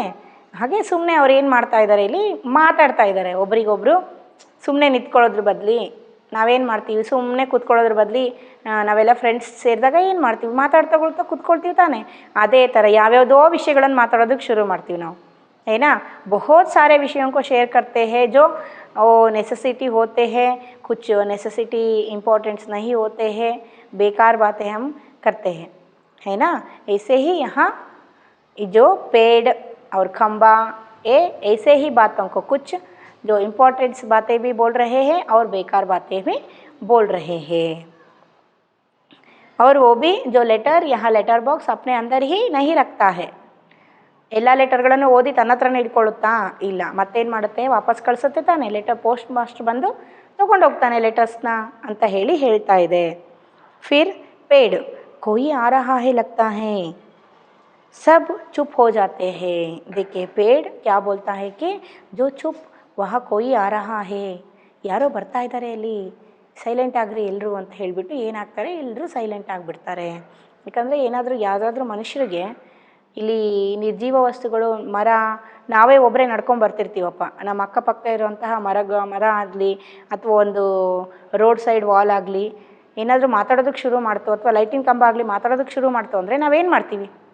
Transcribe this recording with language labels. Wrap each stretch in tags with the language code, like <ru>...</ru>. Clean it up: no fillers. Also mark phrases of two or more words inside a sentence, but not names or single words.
<kn>ಹಾಗೆ ಸುಮ್ಮನೆ ಅವ್ರು ಏನು ಮಾಡ್ತಾ ಇದ್ದಾರೆ, ಇಲ್ಲಿ ಮಾತಾಡ್ತಾ ಇದ್ದಾರೆ ಒಬ್ರಿಗೊಬ್ರು. ಸುಮ್ಮನೆ ನಿಂತ್ಕೊಳ್ಳೋದ್ರ ಬದಲಿ ನಾವೇನು ಮಾಡ್ತೀವಿ, ಸುಮ್ಮನೆ ಕೂತ್ಕೊಳ್ಳೋದ್ರ ಬದಲಿ ನಾವೆಲ್ಲ ಫ್ರೆಂಡ್ಸ್ ಸೇರಿದಾಗ ಏನು ಮಾಡ್ತೀವಿ, ಮಾತಾಡ್ತಾ ಕೂತ್ಕೊಳ್ತೀವಿ ತಾನೇ. ಅದೇ ಥರ ಯಾವ್ಯಾವುದೋ ವಿಷಯಗಳನ್ನು ಮಾತಾಡೋದಕ್ಕೆ ಶುರು ಮಾಡ್ತೀವಿ ನಾವು,</kn> <hi>है बहुत सारे विषयों को शेयर करते हैं जो वो नेसेसिटी होते हैं, कुछ</hi> <en>necessity importants</en> <hi>नहीं होते हैं, बेकार बातें हम करते हैं, है ना. ऐसे ही यहाँ जो पेड़ और खंबा ये ऐसे ही बातों को कुछ जो इम्पोर्टेंट्स बातें भी बोल रहे हैं और बेकार बातें भी बोल रहे हैं. और वो भी जो लेटर, यहाँ</hi> <en>letter box</en> <hi>अपने अंदर ही नहीं रखता है.</hi> <kn>ಎಲ್ಲ ಲೆಟರ್ಗಳನ್ನು ಓದಿ ತನ್ನ ಹತ್ರನೇ ಇಟ್ಕೊಳ್ಳುತ್ತಾ ಇಲ್ಲ, ಮತ್ತೇನು ಮಾಡುತ್ತೆ, ವಾಪಸ್ ಕಳಿಸುತ್ತೆ ತಾನೆ.</kn> <en>letter post master</en> <kn>ಬಂದು ತೊಗೊಂಡೋಗ್ತಾನೆ ಲೆಟರ್ಸ್ನ ಅಂತ ಹೇಳ್ತಾ ಇದೆ.</kn> <hi>फिर पेड़ कोई आ रहा है लगता है, सब चुप हो जाते हैं। देखिए पेड़ क्या बोलता है कि जो चुप वहाँ कोई आ रहा है,</hi> <kn>ಯಾರೋ ಬರ್ತಾ ಇದ್ದಾರೆ ಅಲ್ಲಿ, ಸೈಲೆಂಟ್ ಆಗ್ರಿ ಎಲ್ಲರೂ ಅಂತ ಹೇಳಿಬಿಟ್ಟು ಏನಾಗ್ತಾರೆ, ಎಲ್ಲರೂ ಸೈಲೆಂಟ್ ಆಗಿಬಿಡ್ತಾರೆ. ಯಾಕಂದರೆ ಏನಾದರೂ ಯಾವುದಾದ್ರೂ ಮನುಷ್ಯರಿಗೆ ಇಲ್ಲಿ ನಿರ್ಜೀವ ವಸ್ತುಗಳು, ಮರ, ನಾವೇ ಒಬ್ಬರೇ ನಡ್ಕೊಂಡು ಬರ್ತಿರ್ತೀವಪ್ಪ, ನಮ್ಮ ಅಕ್ಕಪಕ್ಕ ಇರುವಂತಹ ಮರ ಆಗಲಿ ಅಥವಾ ಒಂದು</kn> <en>road side wall</en> <kn>ಆಗಲಿ ಏನಾದರೂ ಮಾತಾಡೋದಕ್ಕೆ ಶುರು ಮಾಡ್ತೋ ಅಥವಾ ಲೈಟಿನ ಕಂಬ ಆಗಲಿ ಮಾತಾಡೋದಕ್ಕೆ ಶುರು ಮಾಡ್ತೋ ಅಂದರೆ ನಾವೇನು ಮಾಡ್ತೀವಿ?</kn>